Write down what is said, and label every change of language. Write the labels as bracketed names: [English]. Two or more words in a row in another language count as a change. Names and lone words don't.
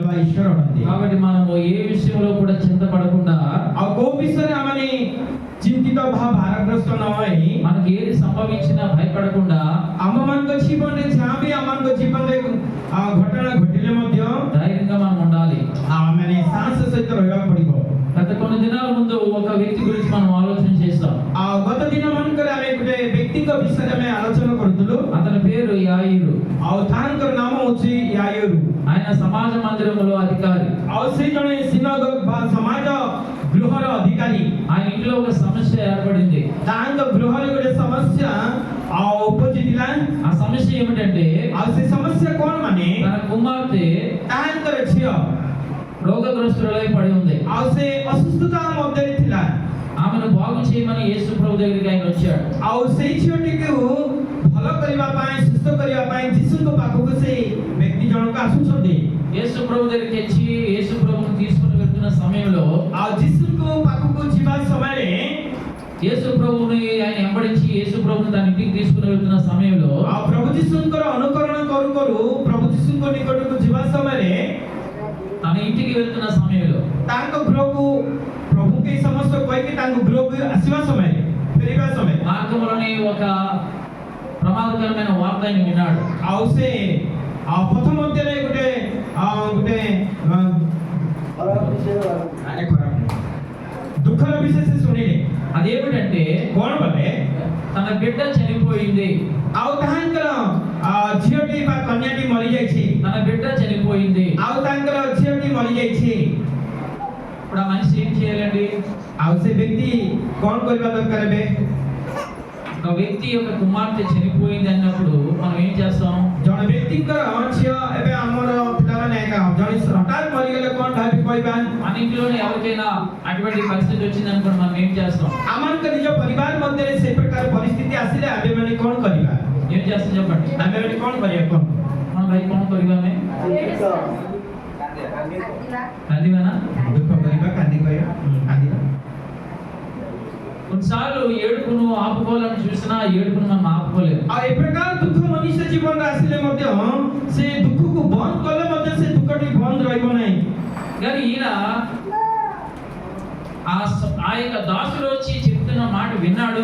[Telugu] ईश्वर अटंती కాబట్టి మనము ఏ విషయంలో కూడా చింతపడకుండా [Odia] ଆଉ କୋଉ ବିଷୟରେ ଆମେ ଚିନ୍ତିତ ଭାରଗ୍ରସ୍ତ ନ ହୋଇ [Telugu] మనకి ఏది సంభవించినా భయపడకుండా [Odia] ଆମମାନଙ୍କ ଜୀବନରେ ଯାହା ବି ଆମମାନଙ୍କ ଜୀବନରେ ଘଟଣା ଘଟିଲେ ମଧ୍ୟ [Telugu] ధైర్యంగా మనం ఉండాలి. [Odia] ଆମେ ସାହସ ସହିତ ରହିବାକୁ ପଡିବ. [Telugu] గత కొన్ని దినాల ముందు ఒక వ్యక్తి గురించి మనం ఆలోచన చేస్తాం. [Odia] ଆଉ ଗତ ଦିନ ମାନଙ୍କରେ ଆମେ ଗୋଟେ ବ୍ୟକ୍ତିଙ୍କ ବିଷୟରେ ଆମେ ଆଲୋଚନା କରୁଥିଲୁ. [Telugu] అతని పేరు యాయిరు. [Odia] ଆଉ ତାଙ୍କର ନାମ ହେଉଛି యాయిరు. [Telugu] ఆయన సమాజ మందిరములో అధికారి. [Odia] ଆଉ ସେ ଜଣେ ସିନାଗୋଗ ବା ସମାଜ ଗୃହର ଅଧିକାରୀ. [Telugu] ఆయన ఇంట్లో ఒక సమస్య ఏర్పడింది. [Odia] ତାଙ୍କ ଗୃହରେ ଗୋଟେ ସମସ୍ୟା ଉପଜିଥିଲା. [Telugu] ఆ సమస్య ఏమిటంటే [Odia] ଆଉ ସେ ସମସ୍ୟା କଣ ମାନେ [Telugu] తన కుమార్తె [Odia] ତାଙ୍କର ଝିଅ [Telugu] రోగగ్రస్తులై పడి ఉంది. [Odia] ଆଉ ସେ ଅସୁସ୍ଥତା ମଧ୍ୟରେ ଥିଲା. [Telugu] ఆమెను బాగు చేయమని యేసు ప్రభు దగ్గరికి ఆయన వచ్చాడు. [Odia] ଆଉ ସେଇ ଝିଅଟିକୁ ଭଲ କରିବା ପାଇଁ ସୁସ୍ଥ କରିବା ପାଇଁ ଯୀଶୁଙ୍କ ପାଖକୁ ସେ ବ୍ୟକ୍ତି ଜଣକ ଆସୁଛନ୍ତି. [Telugu] యేసు ప్రభు దగ్గరికి వచ్చి యేసు ప్రభువును తీసుకుని వెళ్తున్న సమయంలో [Odia] ଆଉ ଯୀଶୁଙ୍କ ପାଖକୁ ଯିବା ସମୟରେ [Telugu] యేసు ప్రభువుని ఆయన వెంబడించి యేసు ప్రభువుని తన ఇంటికి తీసుకుని వెళ్తున్న సమయంలో [Odia] ଆଉ ପ୍ରଭୁ ଯୀଶୁଙ୍କର ଅନୁକରଣ କରୁ କରୁ ପ୍ରଭୁ ଯୀଶୁଙ୍କ ନିକଟକୁ ଯିବା ସମୟରେ [Telugu] తన ఇంటికి వెళ్తున్న సమయంలో [Odia] ତାଙ୍କ ଗୃହକୁ ପ୍ରଭୁଙ୍କୁ ଏହି ସମସ୍ତ କହିକି ତାଙ୍କ ଗୃହକୁ ଆସିବା ସମୟରେ ଫେରିବା ସମୟରେ [Telugu] మార్గంలోనే ఒక ప్రమాదకరమైన వార్త ఆయన విన్నాడు. [Odia] ଆଉ ସେ ପଥ ମଧ୍ୟରେ ଗୋଟେ ଦୁଃଖର ବିଷୟ ସେ ଶୁଣିଲେ. [Telugu] అదేమిటంటే [Odia] କଣ ବୋଲେ [Telugu] తన బిడ్డ చనిపోయింది. [Odia] ଆଉ ତାଙ୍କର ଝିଅଟି ବା କନ୍ୟାଟି ମରିଯାଇଛି. [Telugu] తన బిడ్డ చనిపోయింది. [Odia] ଆଉ ତାଙ୍କର ଝିଅଟି ମରିଯାଇଛି. [Telugu] ఇప్పుడు ఆ మనిషి ఏం చేయాలండి? [Odia] ଆଉ ସେ ବ୍ୟକ୍ତି କଣ କରିବା ଦରକାର ଏବେ? [Telugu] ఒక వ్యక్తి యొక్క కుమార్తె చనిపోయింది అన్నప్పుడు మనం ఏం చేస్తాం? [Odia] ଜଣେ ବ୍ୟକ୍ତିଙ୍କର ଝିଅ ଏବେ ଆମର ପିଲାମାନେ ଜଣେ ହଠାତ୍ ମରିଗଲେ କଣ ଭାବି କହିବା? [Telugu] మన ఇంట్లోనే ఎవరికైనా అటువంటి పరిస్థితి వచ్చింది అనుకోండి, మనం ఏం చేస్తాం? [Odia] ଆମମାନଙ୍କ ନିଜ ପରିବାର ମଧ୍ୟରେ ସେ ପ୍ରକାର ପରିସ୍ଥିତି ଆସିଲେ ଆମେ ମାନେ କଣ କରିବା? [Telugu] ఏం చేస్తాం చెప్పండి? [Odia] ଆମେ ମାନେ କଣ କରିବା? କଣ మన ଭାଇ କଣ କରିବା? ଆମେ କାନ୍ଦିବା ନା? ଦୁଃଖ କରିବା, କାନ୍ଦି କହିବା, କାନ୍ଦିବା. [Telugu] కొన్నిసార్లు ఏడుపును ఆపుకోవాలని చూసినా ఏడుపును మనం ఆపుకోలేము. [Odia] ଆଉ ଏ ପ୍ରକାର ଦୁଃଖ ମନୁଷ୍ୟ ଜୀବନରେ ଆସିଲେ ମଧ୍ୟ ସେ ଦୁଃଖକୁ ବନ୍ଦ କଲେ ମଧ୍ୟ ସେ ଦୁଃଖଟି ବନ୍ଦ ରହିବ ନାହିଁ. [Telugu] కానీ ఈయన ఆ యొక్క దాసుడు వచ్చి చెప్తున్న మాట విన్నాడు.